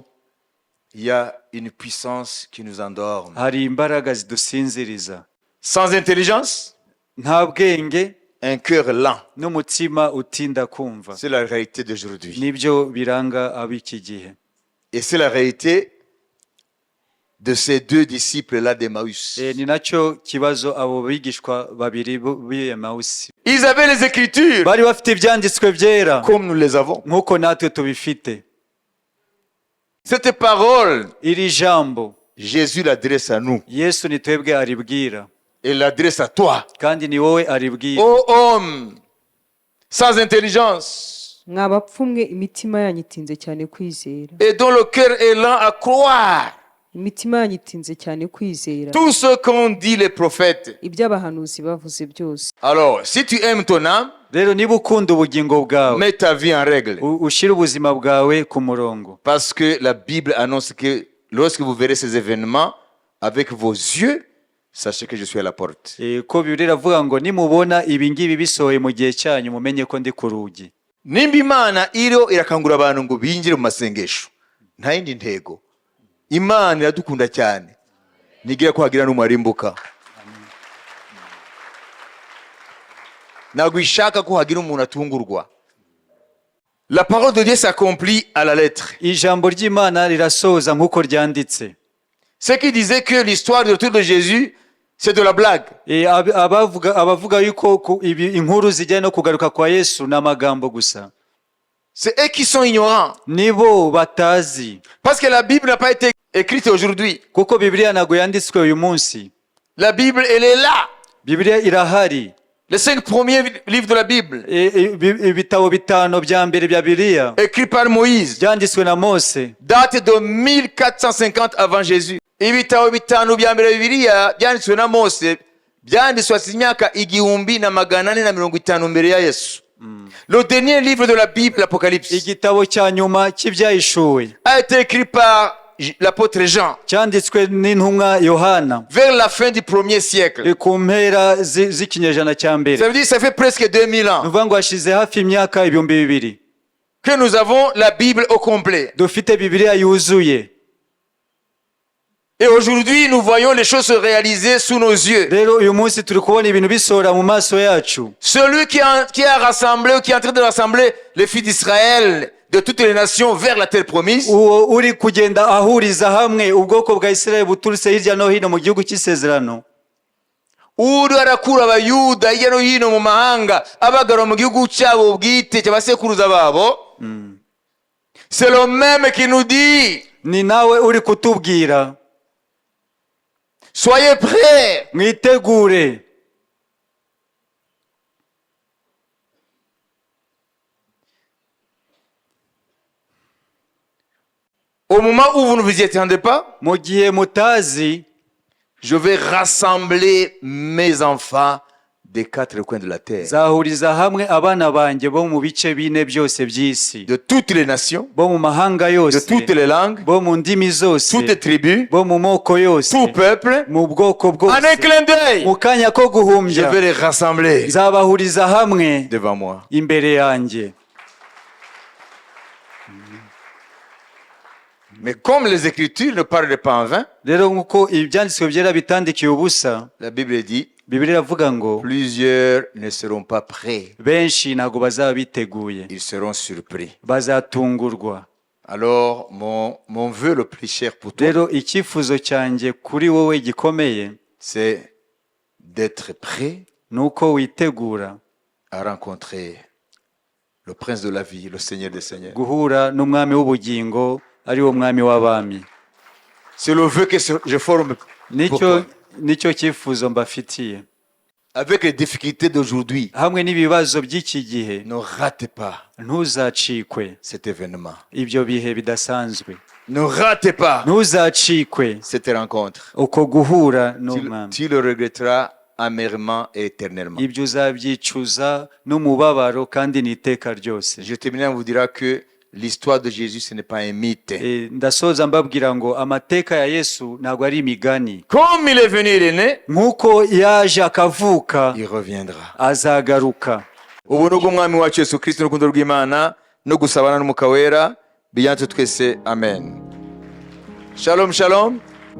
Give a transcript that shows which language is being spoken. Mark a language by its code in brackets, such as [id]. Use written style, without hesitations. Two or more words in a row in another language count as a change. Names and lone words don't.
[fr] il y a une puissance qui nous endorme. [rw] Hari imbaraga zidusinziriza. [fr] Sans intelligence, [rw] nta bwenge, [fr] un cœur lent. [rw] N'umutima utinda kumva. [fr] C'est la réalité d'aujourd'hui. [rw] Nibyo biranga ab'iki gihe. [fr] Et c'est la réalité de ces deux disciples-là d'Emmaüs. [rw] Ni nacyo kibazo abo bigishwa babiri b'Emmaüs. [fr] Ils avaient les Écritures, [rw] bari bafite ibyanditswe byera, [fr] comme nous les avons. [rw] nk'uko natwe tubifite. [fr] Cette parole, [rw] iri jambo, [fr] Jésus l'adresse à nous. [rw] Yesu ni twebwe aribwira. [fr] et l'adresse à toi. [rw] kandi ni wowe aribwira. [fr] Ô homme sans intelligence [rw] mwabapfumwe imitima yanyu itinze cyane kwizera [fr] et dont le cœur est lent à croire [rw] imitima yanyu itinze cyane kwizera [fr] tout ce qu'ont dit les prophètes. [rw] ibyo abahanuzi bavuze byose. [fr] Alors, si tu aimes ton âme, [rw] Rero niba ukunda ubugingo bwawe, [fr] mets ta vie en règle. [rw] ushyire ubuzima bwawe ku murongo. [fr] Parce que la Bible annonce que lorsque vous verrez ces événements avec vos yeux, sachez que je suis à la porte. [rw] Ko Bibiliya iravuga ngo nimubona ibi ngibi bisohoye mu gihe cyanyu mumenye ko ndi ku rugi. Nimba Imana iriho irakangura abantu ngo binjire mu masengesho, nta yindi ntego. Imana iradukunda cyane, ntigira ko hagira n'umurimbuka. Ntabwo ishaka ko hagira umuntu atungurwa. [fr] La parole de Dieu s'accomplit à la lettre. [rw] Ijambo ry'Imana rirasoza nk'uko ryanditse. [fr] Ce qui disait que l'histoire du retour de Jésus, c'est de la blague. [rw] Abavuga yuko inkuru zijyanye no kugaruka kwa Yesu n'amagambo gusa. [fr] C'est eux qui sont ignorants. [rw] Nibo batazi. [fr] Parce que la Bible n'a pas été écrite aujourd'hui. [rw] Kuko Bibiliya ntabwo yanditswe uyu munsi. [fr] La Bible, elle est là. [rw] Bibiliya irahari. [fr] Les 5 premiers livres de la Bible. [rw] Ibitabo bitano bya mbere bya Bibiliya. [fr] Écrit par Moïse. [rw] Byanditswe na Mose. [fr] Date de 1450 avant Jésus. [rw] Ibitabo bitano bya mbere Bibiliya byanditswe na Mose. Byanditswe imyaka 1450 mbere ya Yesu. [fr] Le dernier livre de la Bible, l'Apocalypse, [rw] igitabo cya nyuma cy'ibyahishuwe, [fr] a été écrit par l'apôtre Jean [rw] cyanditswe n'intumwa Yohana [fr] vers la fin du 1er siècle. [rw] ku mpera z'ikinyejana cya mbere. [fr] Ça veut dire ça fait presque 2000 ans [rw] nuvuga ngo hashize hafi imyaka 2000 [fr] que nous avons la Bible au complet. [rw] dufite Bibiliya yuzuye. [fr] Et aujourd'hui, nous voyons les choses se réaliser sous nos yeux. [rw] Rero uyu munsi turi kubona ibintu bisohora mu maso yacu. [fr] Celui qui a rassemblé ou qui est en train de rassembler les fils d'Israël de toutes les nations vers la terre promise, [rw] uwo uri kugenda ahuriza hamwe ubwoko bwa Isirayeli buturutse hirya no hino mu gihugu cy'isezerano, uri arakura abayuda hirya no hino mu mahanga abagarura mu gihugu cyabo bwite cy'abasekuruza babo, [fr] c'est le même qui nous dit, [rw] ni nawe uri kutubwira, [fr] soyez prêts, [rw] mwitegure. [fr] Au moment où vous ne vous y attendez pas, [rw] mu gihe mutazi, [fr] je vais rassembler mes enfants des 4 coins de la terre, [rw] zahuriza hamwe abana banjye bo mu bice bine byose by'isi, [fr] de toutes les nations, [rw] bo mu mahanga de yose, [fr] toutes les langues, [rw] bo mu ndimi zose, [fr] toutes les tribus, [rw] bo mu moko yose, [fr] tout peuple, [rw] mu bwoko en bwose. [fr] un clin d'œil, [rw] Mu kanya ko je guhumbya [fr] vais les rassembler [rw] zabahuriza hamwe [fr] devant moi. [rw] imbere yanjye. [fr] Mais comme les Écritures ne parlent pas en vain, [rw] Rero nk'uko ibyanditswe byera bitandikiye ubusa, [fr] la Bible dit, [rw] Bibiliya iravuga ngo [fr] plusieurs ne seront pas prêts, [rw] benshi ntabwo bazaba biteguye, [fr] ils seront surpris. [rw] bazatungurwa. [fr] Alors, mon vœu le plus cher pour toi, [rw] Rero icyifuzo cyanjye kuri wowe gikomeye [fr] c'est d'être prêt [rw] ni uko witegura [fr] à rencontrer le prince de la vie, le Seigneur des Seigneurs. [rw] guhura n'umwami w'ubugingo ari wo mwami w'abami. [fr] C'est le vœu que je forme pour toi. [rw] Nicyo cyifuzo mbafitiye. [fr] Avec les difficultés d'aujourd'hui, [rw] Hamwe n'ibibazo by'iki gihe, [fr] ne ratez pas [rw] ntuzacikwe [fr] cet événement. [rw] ibyo bihe bidasanzwe. [fr] Ne ratez pas [rw] Ntuzacikwe [fr] cette rencontre. [rw] uko guhura n'umwami. [fr] Tu le regretteras amèrement et éternellement. [rw] Ibyo uzabyicuza n'umubabaro kandi n'iteka ryose. [fr] Je termine en vous dira que l'histoire de Jésus, ce n'est pas un mythe. [rw] Ndasoza mbabwira ngo amateka ya Yesu ntabwo ari imigani. [fr] Comme il est venu, il est né, [rw] nk'uko yaje akavuka, [fr] il reviendra. [rw] azagaruka. Ubuntu bw'umwami wacu Yesu Kristo n'urukundo rw'Imana no gusabana n'umwuka wera bijyane twese, amen. [he] Shalom, shalom.